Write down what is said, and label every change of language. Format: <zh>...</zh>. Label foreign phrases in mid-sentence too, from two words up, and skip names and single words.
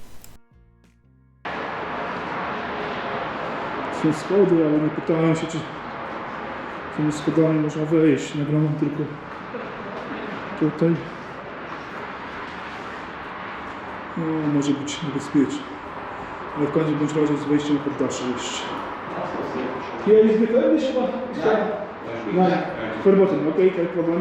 <pl>Są schody, ale nie pytałem się, czy tymi schodami można wejść. Nagrałem tylko tutaj. No, może być niebezpieczne. Ale w każdym bądź razie z wejściem pod dalsze jeszcze.</pl> <de>Hier ist gefährlich, aber... Nein, verboten, okay, kein Problem.</de>